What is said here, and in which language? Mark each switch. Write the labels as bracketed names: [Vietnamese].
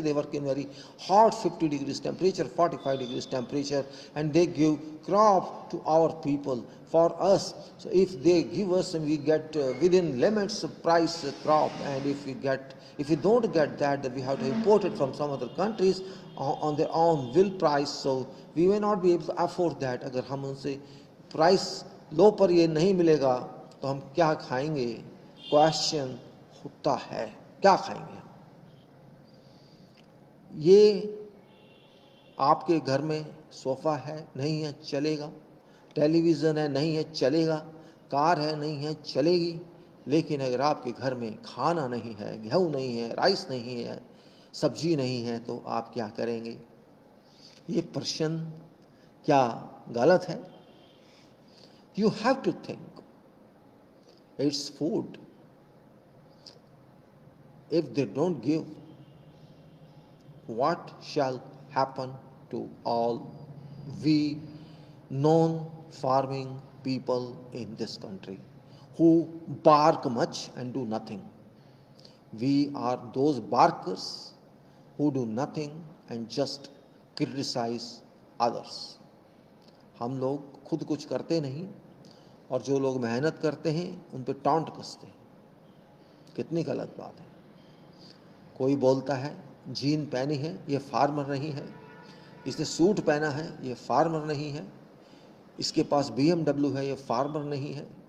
[English] They work in very hot 50 degrees temperature, 45 degrees temperature, and they give crop to our people for us. So if they give us and we get within limits price crop, and if we don't get that, then we have to import it from some other countries on their own will price. So we may not be able to afford that. [Hindi] अगर हम उनसे price लो पर ये नहीं मिलेगा तो हम क्या खाएंगे? क्वेश्चन होता है, क्या खाएंगे? ये आपके घर में सोफा है, नहीं है, चलेगा. टेलीविज़न है, नहीं है, चलेगा. कार है, नहीं है, चलेगी. लेकिन अगर आपके घर में खाना नहीं है, गेहूँ नहीं है, राइस नहीं है, सब्जी नहीं है, तो आप क्या करेंगे? ये प्रश्न क्या गलत है? [English] You have to think. It's food. If they don't give, what shall happen to all we non-farming people in this country who bark much and do nothing? We are those barkers who do nothing and just criticize others. [Hindi] हम लोग खुद कुछ करते नहीं, और जो लोग मेहनत करते हैं उन पे टॉन्ट कसते हैं. कितनी गलत बात है. कोई बोलता है जीन पहनी है, ये फार्मर नहीं है. इसने सूट पहना है, ये फार्मर नहीं है. इसके पास BMW है, ये फार्मर नहीं है.